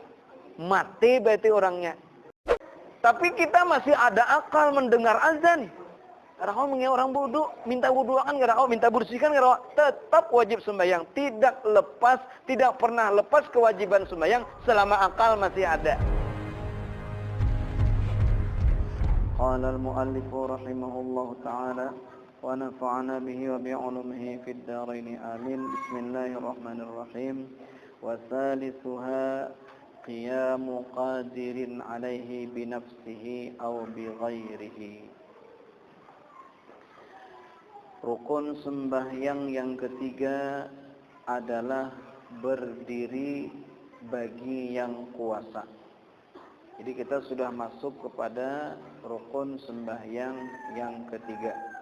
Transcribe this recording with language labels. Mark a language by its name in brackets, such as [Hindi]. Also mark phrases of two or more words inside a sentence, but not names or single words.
[Indonesian] Mati berarti orangnya. Tapi kita masih ada akal mendengar azan. [Banjar] Kada kau mengira orang wudu, minta wudu kan kada kau, minta bersihkan kada kau, tetap wajib sembahyang. [Indonesian] Tidak lepas, tidak pernah lepas kewajiban sembahyang selama akal masih ada. [Arabic] قال المؤلف رحمه الله تعالى ونفعنا به وبعلومه في الدارين آمين. بسم الله الرحمن الرحيم. وثالثها قيام قادر عليه بنفسه أو بغيره. [Indonesian] Rukun sembahyang yang ketiga adalah berdiri bagi yang kuasa. Jadi kita sudah masuk kepada rukun sembahyang yang ketiga.